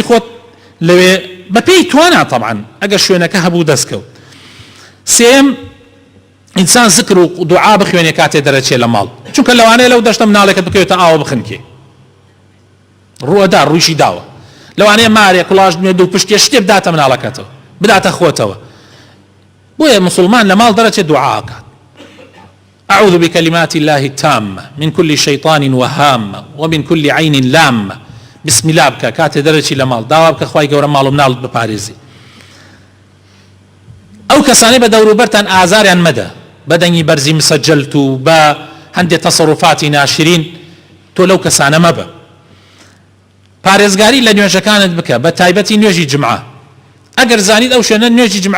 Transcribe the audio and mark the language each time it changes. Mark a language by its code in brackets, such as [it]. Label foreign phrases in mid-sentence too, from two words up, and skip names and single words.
[ckb] خۆت لەوێ بە پێی توانە طبعا ئەگەر شوێنەکە هەبوو دەستکەوت سێم ئینسان زکر و دوعا بخوێنێ کاتێ دەرەچێ لە ماڵ چونکە لەوانەیە لەو دەشتە مناڵێکت بکەوێتە ئاوە بخنکێ ڕوەدا ڕوویشی داوە لەوانەیە مارێ کوڵاش دوو پشتێ شتێ بداتە مناڵەکەتەوە بداتە خۆتەوە بۆیە مسلمان لە ماڵ دەرەچێ دوعا بکات [ar] أعوذ بكلمات الله التامة من كل شيطان وهامة ومن كل عين لامة بسم الله [ckb] بکە کاتێ دەرەچی لە ماڵ داوا بکە خوای گەورە ماڵ و مناڵت بپارێزی ئەو کەسانەی بە دەوروبەرتان ئازاریان مەدە بەدەنگی بەرزی مسەجلت و بە هەندێک تەسەڕوفاتی ناشرین تۆ لەو کەسانە مەبە پارێزگاری لە نوێژەکانت بکە بە تایبەتی نوێژی جمعە ئەگەر زانیت ئەو شوێنە نوێژی جمعەی